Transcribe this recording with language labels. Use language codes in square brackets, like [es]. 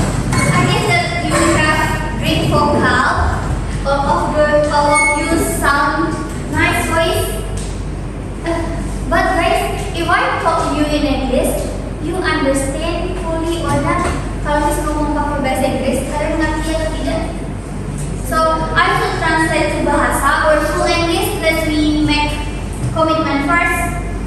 [en] I guess that you have great vocal. All of you sound nice voice. But guys, if I talk to you in English, you understand fully or not? [id] Kalau misalnya ngomong pakai bahasa Inggris, kalian ngerti atau tidak? [en] So I will translate to bahasa or full English. Let me make commitment first.